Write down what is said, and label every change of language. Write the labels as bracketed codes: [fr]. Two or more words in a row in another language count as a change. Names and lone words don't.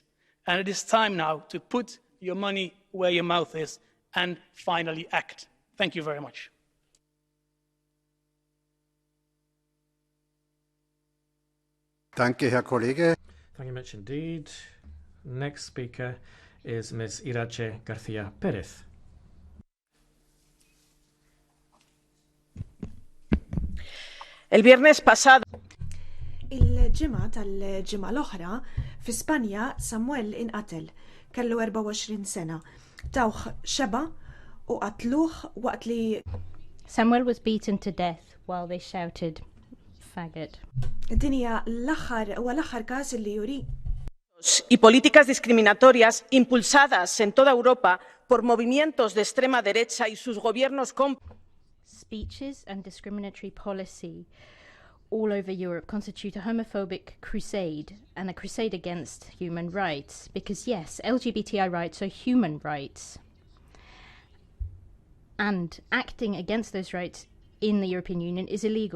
[en] And it is time now to put your money where your mouth is and finally act. Thank you very much. [de] Danke, Herr Kollege. [en] Thank you much indeed. Next speaker is Ms. Irache García Pérez. [es] El viernes pasado. [mt] Il-ġimgħa tal-ġimgħa l-oħra fi Spanja Samuel inqatel. Kellu 24 sena. Tawh xeba u qatluh waqt li [en] Samuel was beaten to death while they shouted faggot. [mt] Din hija l-aħħar każ li juri. [es] Y políticas discriminatorias impulsadas en toda Europa por movimientos de extrema derecha y sus gobiernos [en] Speeches and discriminatory policy all over Europe constitute a homophobic crusade and a crusade against human rights. Because yes, LGBTI rights are human rights. And acting against those rights in the European Union is illegal.